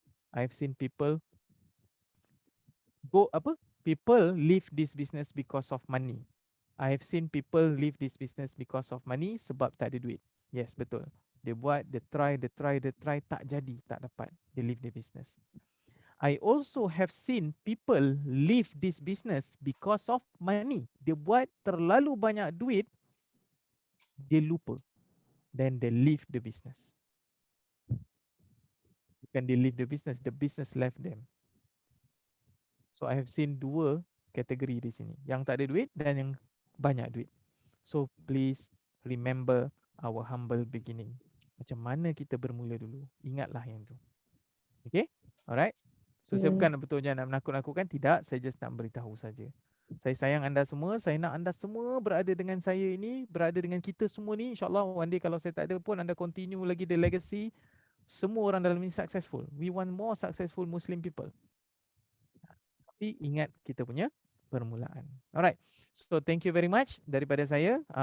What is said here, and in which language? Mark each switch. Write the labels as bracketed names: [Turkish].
[English] I have seen people people leave this business because of money. I have seen people leave this business because of money [Malay] sebab tak ada duit. [English] Yes, betul. [Malay] Dia buat, dia try, tak jadi, tak dapat. [English] They leave the business. I also have seen people leave this business because of money. [Malay] Dia buat terlalu banyak duit, dia lupa. [English] Then they leave the business. Bukan they leave the business left them. So I have seen [Malay] dua kategori di sini. Yang tak ada duit dan yang banyak duit. [English] So please remember our humble beginning. [Malay] Macam mana kita bermula dulu. Ingatlah yang tu. Okay? Alright? So saya bukan betul-betul nak menakut-nakutkan. Tidak, saya just nak beritahu saja. Saya sayang anda semua. Saya nak anda semua berada dengan saya ini. Berada dengan kita semua ni. InsyaAllah [English] one day [Malay] kalau saya tak ada pun, anda continue lagi the legacy. Semua orang dalam ini successful. [English] We want more successful Muslim people. [Malay] Tapi ingat kita punya permulaan. [English] Alright. So thank you very much [Malay] daripada saya.